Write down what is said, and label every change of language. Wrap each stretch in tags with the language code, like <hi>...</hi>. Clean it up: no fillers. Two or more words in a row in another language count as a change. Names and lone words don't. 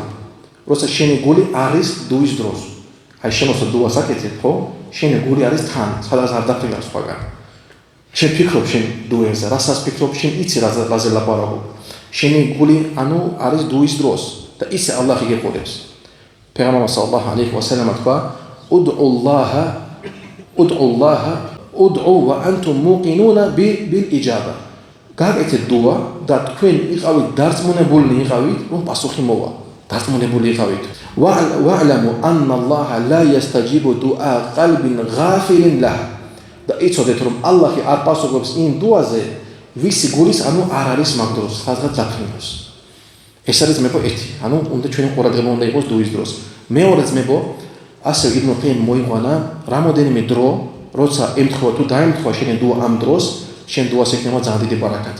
<ka>როცა შენი გული არის დუის დროს. აი შემოსა დუას აკეთებ, ხო? შენი გული არის თან, სადაც არ დაფრინავს სხვაგან. შენ ფიქრობ შენ დუაზე, რასაც ფიქრობ შენ იცი რაზე ლაპარაკობ. შენი გული ანუ არის დუის დროს და ისე ალლაჰი გეყოლებს. პეღამბარ</ka> <ar>صلى الله عليه وسلم</ar> <ka>თქვა,</ka> <ar>ادعوا وأنتم موقنون بالإجابة.</ar> <ka>გაკეთეთ დუა და თქვენ იყავით დარწმუნებულნი იყავით, რომ პასუხი მოვა. დარწმუნებული იყავით.</ka> <ar>واعلموا أن الله لا يستجيب دعاء قلب غافل لاه.</ar> <ka>და იცოდეთ რომ ალლაჰი არ პასუხობს იმ დუაზე, ვისი გულის ანუ არ არის მაგ დროს, სადღაც დაფრინავს. ეს არის ძმებო ერთი, ანუ უნდა ჩვენი ყურადღება უნდა იყოს დუის დროს. მეორე ძმებო, ასე იბნ ყაიმ მოიყვანა რამოდენიმე დრო, როცა ემთხვევა თუ დაემთქვა შენი დუა ამ დროს, შენ დუას ექნება ძალიან დიდი ბარაკათი.</ka>